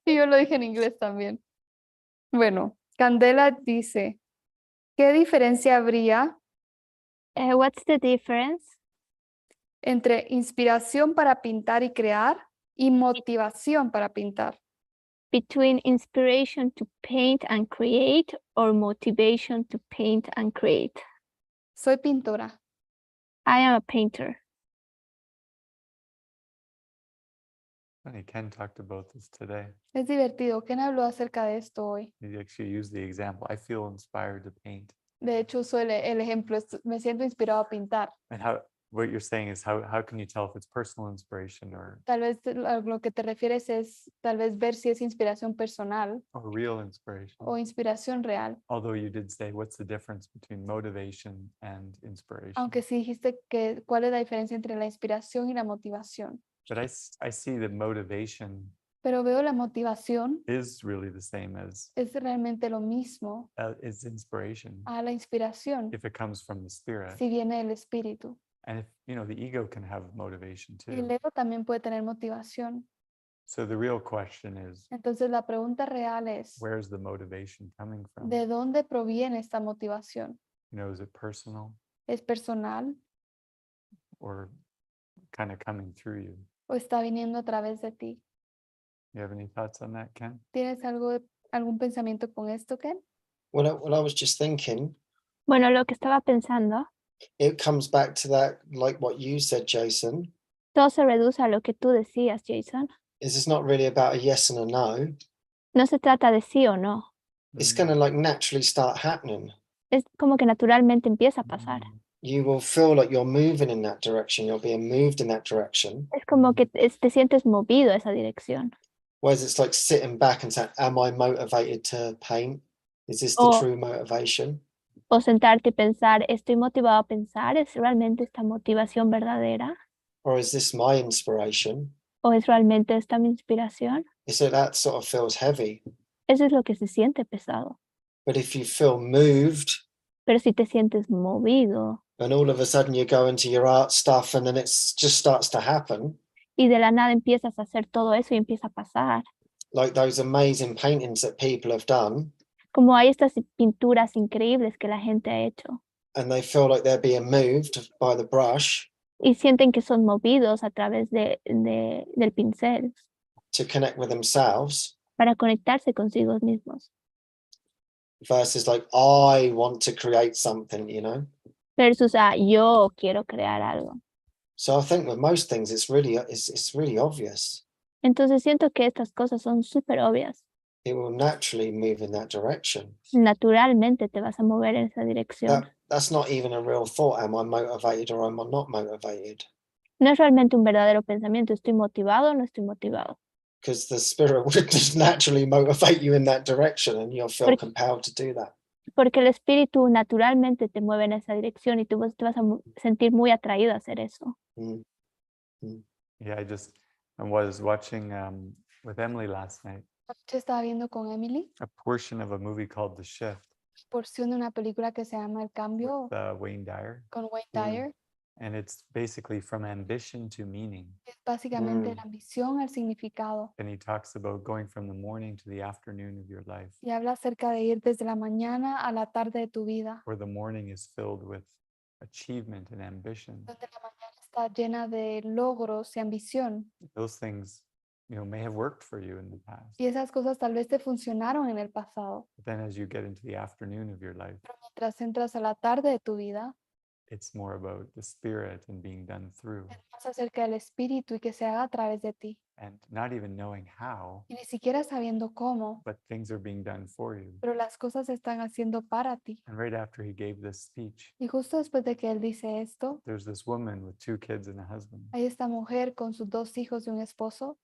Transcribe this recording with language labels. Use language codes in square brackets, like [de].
[es] Y yo lo dije en inglés también. Bueno, Candela dice, ¿qué diferencia habría [en] What's the difference [es] entre inspiración para pintar y crear y motivación para pintar? [en] between inspiration to paint and create or motivation to paint and create? [es] Soy pintora. [en] I am a painter. Funny, Ken talked about this today. [es] Es divertido. ¿Quién habló acerca de esto hoy? [en] He actually used the example. I feel inspired to paint. [es] De hecho, usó el ejemplo. Me siento inspirado a pintar. [en] And how what you're saying is how can you tell if it's personal inspiration [es] Tal vez a lo que te refieres es tal vez ver si es inspiración personal [en] or real inspiration? [es] o inspiración real. [en] Although you did say, what's the difference between motivation and inspiration? [es] Aunque sí dijiste que cuál es la diferencia entre la inspiración y la motivación. [en] But I see that motivation [es] Pero veo la motivación [en] is really the same as [es] es realmente lo mismo [en] is inspiration [es] a la inspiración [en] if it comes from the spirit. [es] si viene del espíritu. [en] And if the ego can have motivation [es] Y el [en] too. [es] ego también puede tener motivación. [en] So the real question is, [es] Entonces la pregunta real es, [en] where's the motivation coming from? [es] ¿de dónde proviene esta motivación? [en] Is it personal [es] ¿Es personal [en] or kind of coming through you? [es] o está viniendo a través de ti? [en] You have any thoughts on that, Ken? [es] ¿Tienes algún pensamiento con esto, Ken? [en] Well, I was just thinking, [es] Bueno, lo que estaba pensando, [en] it comes back to that, like what you said, Jason, [es] todo se reduce a lo que tú decías, Jason. [en] is it's not really about a yes and a no. [es] No se trata de sí o no. [en] It's going to like naturally start happening. [es] Es como que naturalmente empieza a pasar. [en] You will feel like you're moving in that direction. You're being moved in that direction. [es] Es como que te sientes movido a esa dirección. [en] Whereas it's like sitting back and saying, am I motivated to paint? Is this the Oh. true motivation? [es] O sentarte y pensar, estoy motivado a pensar, ¿es realmente esta motivación verdadera? [en] Or is this my inspiration? [es] ¿O es realmente esta mi inspiración? [en] So that sort of feels heavy. [es] Eso es lo que se siente pesado. [en] But if you feel moved, [es] Pero si te sientes movido [en] and all of a sudden you go into your art stuff and then it just starts to happen, [es] y de la nada empiezas a hacer todo eso y empieza a pasar. [en] like those amazing paintings that people have done, [es] Como hay estas pinturas increíbles que la gente ha hecho [en] and they feel like they're being moved by the brush [es] y sienten que son movidos a través del pincel [en] to connect with themselves, [es] para conectarse consigo mismos. [en] versus like, I want to create something, [es] Versus yo quiero crear algo. [en] So I think with most things, it's really obvious. [es] Entonces siento que estas cosas son súper obvias. [en] It will naturally move in that direction. [es] Naturalmente te vas a mover en esa dirección. [en] That's not even a real thought. Am I motivated or am I not motivated? [es] No es realmente un verdadero pensamiento. ¿Estoy motivado o no estoy motivado? [en] Because the spirit would just naturally motivate you in that direction and you'll feel compelled to do that. [es] Porque el espíritu naturalmente te mueve en esa dirección y tú te vas a sentir muy atraído a hacer eso. Mm. Mm. [en] Yeah, I was watching with Emily last night [es] Yo estaba viendo con Emily [en] a portion of a movie called The Shift [es] porción de una película que se llama El Cambio [en] with Wayne Dyer. [es] con Wayne Mm. Dyer. [en] And it's basically from ambition to meaning. [es] Es básicamente Mm. la ambición al significado. [en] And he talks about going from the morning to the afternoon of your life, [es] Y habla acerca de ir desde la mañana a la tarde de tu vida, [en] where the morning is filled with achievement and ambition. [es] donde la mañana está llena de logros y ambición. [en] Those things, may have worked for you in the past. [es] Y esas cosas tal vez te funcionaron en el pasado. [en] But then as you get into the afternoon of your life, [es] Pero mientras entras a la tarde de tu vida, [en] it's more about the spirit and being done through, [es] es más acerca del espíritu y que se haga a través de ti. [en] and not even knowing how, [es] Y ni siquiera sabiendo cómo, [en] but things are being done for you. [es] pero las cosas se están haciendo para ti. [en] And right after he gave this speech, [es] Y justo después de que él dice esto, [en] there's this woman with 2 kids and a husband, [es] hay esta mujer con sus 2 hijos y un esposo.